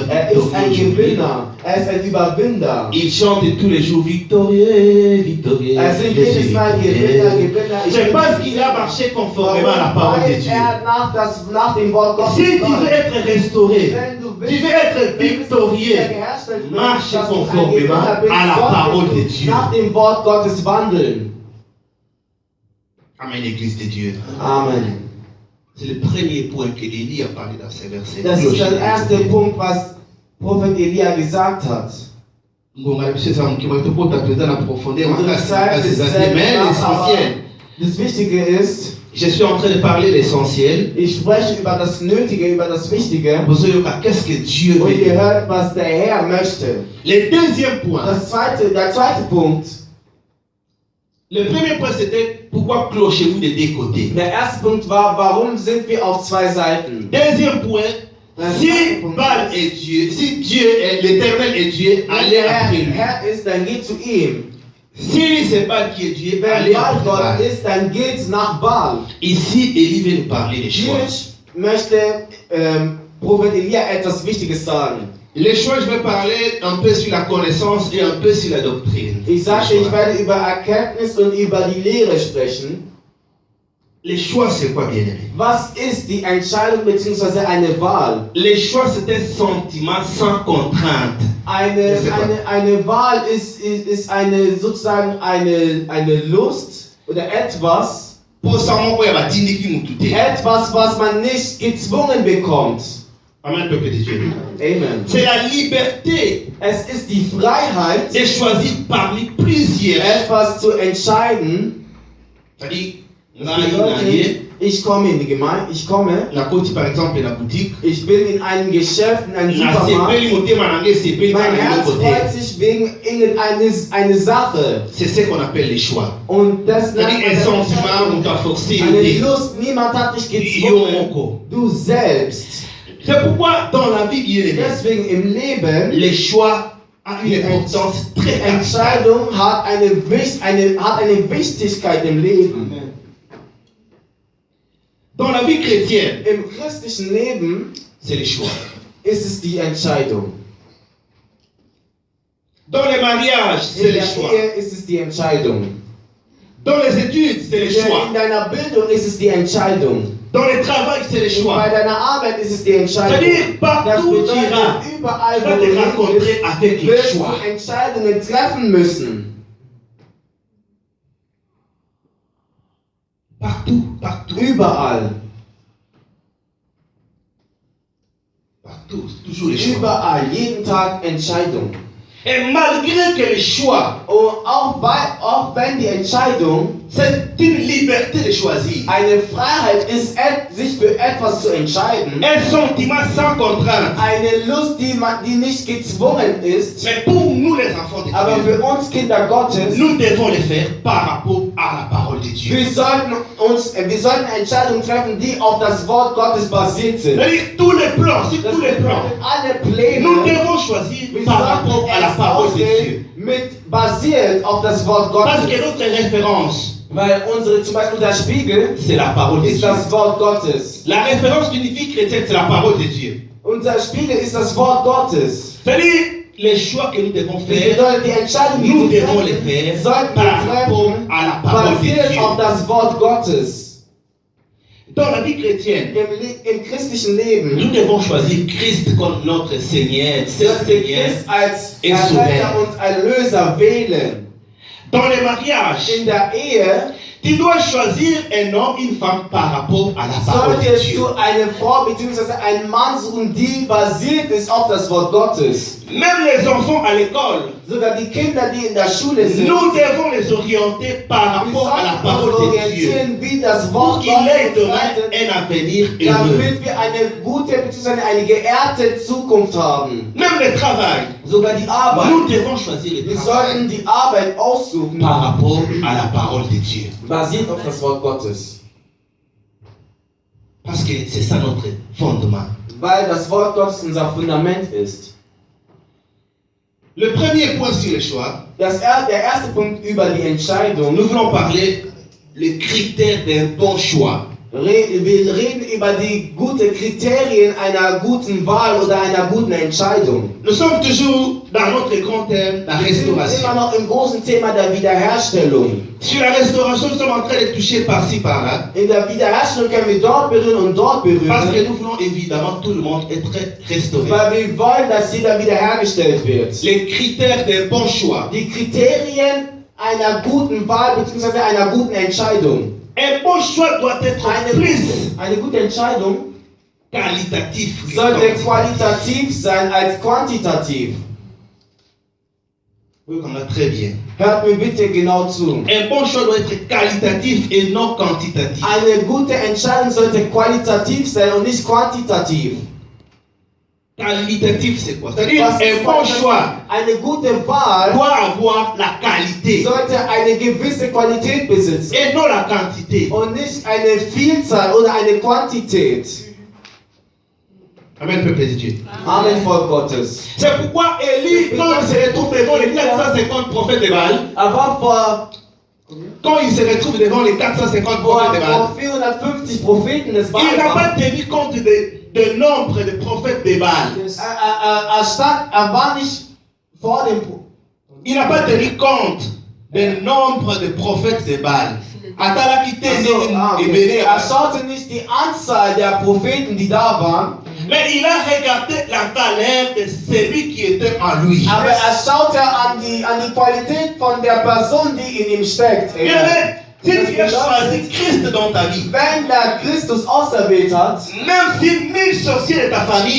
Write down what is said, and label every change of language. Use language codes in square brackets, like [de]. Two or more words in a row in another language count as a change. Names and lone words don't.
[de] Er ist ein [fr] aujourd'hui. [de] Gewinner. Er ist ein Überwinder. [fr] Il chante tous les jours victorieux, victorieux. [de] Er singt jedes Mal Gewinner, Gewinner. [fr] C'est parce qu'il a marché conformément à la parole de [de] Weil [fr] Dieu. [de] er nach dem Wort Gottes [fr] Si tu [de] läuft. [fr] veux être restauré, [de] Wenn du [fr] tu veux être victorieux, marche conformément à la parole de Dieu. [de] Nach dem Wort Gottes wandeln. [fr] Amen, l'Église de Dieu. Amen. C'est le premier point que Élie a parlé dans ces versets. [de] Das ist der erste Punkt, was Prophet Elia gesagt hat. [ln] Ngonga biso eza mokima topota mpenza na profondeur [de] Unsere [ln] makasi [de] Zeit [ln] makasi [de] ist [ln] eza [de] sehr [ln] te mais [de] knapp, [fr] l'essentiel. [de] aber das Wichtige ist, [fr] Je suis en train de parler l'essentiel. [de] ich spreche über das Nötige, über das Wichtige. [ln] Bozoyoka, [fr] qu'est-ce que Dieu [de] Und [fr] veut [de] ihr [fr] dire? [de] hört, was der Herr möchte. [fr] Le deuxième point. [de] Der zweite Punkt. [fr] Le premier point c'était pourquoi clochez-vous des deux côtés. [de] Der erste Punkt war, warum sind wir auf zwei Seiten? [fr] Deuxième point, si Baal est Dieu, si Dieu est l'éternel est Dieu, [de] Wenn [fr] allez [de] der [fr] après lui. [de] Herr ist, dann geht zu ihm. [fr] Si c'est Baal qui est Dieu, [de] Wenn [fr] allez [de] Baal [fr] après [de] Gott [fr] Baal. [de] ist, dann geht nach Baal. [fr] Ici, Élie veut nous parler des choix. [de] Hier möchte Prophet Elia etwas Wichtiges sagen. [fr] Les choix, je vais parler un peu sur la connaissance et un peu sur la doctrine. [de] Ich sagte, ich werde über Erkenntnis und über die Lehre sprechen. [fr] Les choix, c'est quoi, bien-aimé? [de] Was ist die Entscheidung bzw. eine Wahl? [fr] Les choix, c'est un sentiment sans contrainte. [de] Eine Wahl ist sozusagen eine Lust oder etwas, was man nicht gezwungen bekommt. [fr] Amen, peuple de Dieu. Amen. C'est la liberté [de] Es ist die Freiheit, [fr] de choisir parmi plusieurs. [de] etwas zu entscheiden. [fr] C'est-à-dire, [de] Das bedeutet, ich komme in die Gemeinde, [fr] par exemple, la boutique. [de] ich bin in einem Geschäft, in einem Supermarkt. Mein Herz freut sich wegen irgendeiner Sache. [fr] C'est ce qu'on appelle les choix. [de] Und das [fr] C'est-à-dire, un sentiment, on t'a forcé. [de] eine Lust, niemand hat dich gezwungen. Du selbst. [fr] C'est pourquoi dans la vie, bien aimé, [de] Deswegen im Leben, [fr] les choix ont une importance [de] die [fr] très capitale. [de] Entscheidung hat eine Wichtigkeit im Leben. [fr] Dans la vie chrétienne, [de] Im christlichen Leben [fr] c'est les choix. [de] ist es die Entscheidung. [fr] Dans les mariages, c'est [de] In [fr] les [de] der [fr] choix. [de] Ehe ist es die Entscheidung. [fr] Dans les études, c'est les choix. [de] In deiner Bildung ist es die Entscheidung. [fr] Dans le travail, c'est les [de] Und [fr] choix. [de] bei deiner Arbeit ist es die Entscheidung. [fr] C'est-à-dire, [de] Das [fr] partout où tu [de] bedeutet, [fr] iras, [de] überall, [fr] tu [de] wo [fr] vas [de] du [fr] te [de] hin [fr] rencontrer [de] bist, [fr] avec les [de] wirst [fr] choix. [de] du Entscheidungen treffen müssen. [fr] Partout, partout, [de] Überall. [fr] partout, toujours les choix. [de] Überall. Jeden Tag Entscheidung. [fr] Et malgré que les choix [de] Und auch wenn die Entscheidung [fr] c'est une liberté de choisir. [de] eine Freiheit ist, sich für etwas zu entscheiden, [fr] Un sentiment sans contrainte. [de] eine Lust, die nicht gezwungen ist, [fr] Mais pour nous les enfants de [de] aber [fr] Dieu, [de] für uns Kinder Gottes, [fr] nous devons les faire par rapport à la parole de Dieu. [de] wir sollten Entscheidungen treffen, die auf das Wort Gottes basiert sind. [fr] C'est-à-dire tous les plans, sur [de] Das [fr] tous les plans, [de] bedeutet, alle Pläne, [fr] nous devons choisir [de] wir [fr] par rapport [de] sollten [fr] à la [de] es [fr] parole de Dieu. [de] auswählen, basiert auf das Wort [fr] Parce [de] Gottes. [fr] que notre référence, [de] Weil zum Beispiel der Spiegel [fr] c'est la parole de [de] ist [fr] Dieu. [de] das Wort Gottes. [fr] La référence d'une vie chrétienne, c'est la parole de Dieu. [de] Unser Spiegel ist das Wort Gottes. [fr] C'est-à-dire les choix que nous devons [de] Das [fr] faire, [de] bedeutet, die Entscheidungen, die [fr] nous [de] wir [fr] devons les [de] treffen, [fr] faire [de] sollten [fr] par [de] wir [fr] rapport [de] treffen, [fr] à la parole de [de] basiert [fr] Dieu. [de] auf das Wort Gottes. [fr] Dans la vie chrétienne, [de] Im christlichen Leben [fr] nous devons choisir Christ comme notre Seigneur, [de] sollten wir [fr] Seigneur. [de] Christ als [fr] et [de] Erretter [fr] Souverain. [de] und Erlöser wählen. [fr] Dans les mariages, [de] In der Ehe [fr] tu dois choisir un homme, une femme par rapport à la parole de [de] solltest [fr] Dieu. [de] du eine Frau bzw. einen Mann suchen, die basiert ist auf das Wort Gottes. [fr] Même les enfants à l'école, [de] Sogar die Kinder, die in der Schule sind, [fr] nous devons les orienter par [de] wir [fr] rapport à la [de] sollten uns [fr] parole de Dieu. [de] orientieren, wie das [fr] Pour [de] Wort [fr] qu'il ait [de] Gottes [fr] demain [de] leitet, [fr] un avenir heureux. [de] damit wir eine gute bzw. eine geehrte Zukunft haben. [fr] Même le travail, [de] Sogar die Arbeit. [fr] nous devons choisir le [de] Wir [fr] travail [de] sollten die Arbeit aussuchen, [fr] par rapport à la parole de Dieu. [de] basiert auf das Wort Gottes. [fr] Parce que c'est ça notre fondement. [de] Weil das Wort Gottes unser Fundament ist. [fr] Le premier point sur le choix, [de] Der erste Punkt über die Entscheidung. [fr] nous voulons parler les critères d'un bon choix. [de] Wir reden über die guten Kriterien einer guten Wahl oder einer guten Entscheidung. [fr] Nous sommes toujours dans notre grand thème, la [de] Wir sind immer [fr] restauration. [de] noch im großen Thema der Wiederherstellung. [fr] Sur la restauration, nous sommes en train de toucher par-ci, par-là. [de] In der Wiederherstellung können wir dort berühren und dort [fr] Parce que [de] berühren, [fr] nous voulons évidemment tout le monde être restauré. [de] weil wir wollen, dass jeder wiederhergestellt wird. [fr] Les critères d'un bon choix. [de] Die Kriterien einer guten Wahl bzw. einer guten Entscheidung. [fr] Un bon choix doit être plus [de] Eine gute Entscheidung [fr] qualitatif. que [de] sollte [fr] quantitatif. [de] qualitativ sein als quantitativ. [fr] Oui, on a très bien. [de] Hört mir bitte genau zu. [fr] Un bon choix doit être qualitatif et non quantitatif. [de] Eine gute Entscheidung sollte qualitativ sein und nicht quantitativ. [fr] Qualitatif, c'est quoi? C'est-à-dire, [de] Was ist [fr] un bon choix [de] Eine gute Wahl [fr] doit avoir la qualité [de] sollte eine gewisse Qualität besitzen [fr] et non la quantité. [de] und nicht eine Vielzahl oder eine Quantität. [fr] Amen, peuple de Dieu. [de] Amen, Volk Gottes. [fr] C'est pourquoi Élie, quand il se retrouve devant les 450 prophètes de Baal, [de] Aber [fr] quand il se retrouve devant les 450 prophètes de Baal, [de] vor 450 Propheten des [fr] il n'a [de] Baal [fr] pas tenu compte de nombre de prophètes de Baal. [de] er war nicht vor dem [fr] Il n'a pas tenu compte du nombre de prophètes de Baal. [de] Er schaute nicht die Anzahl der Propheten, die da waren, [fr] mais il a regardé la valeur de celui qui était en lui. [de] aber er schaute an die Qualität von der Person, die in ihm steckt. [fr] Si tu as choisi Christ dans ta vie, [de] Wenn der Christus auserwählt hat, [fr] même si 1000 sorciers de ta famille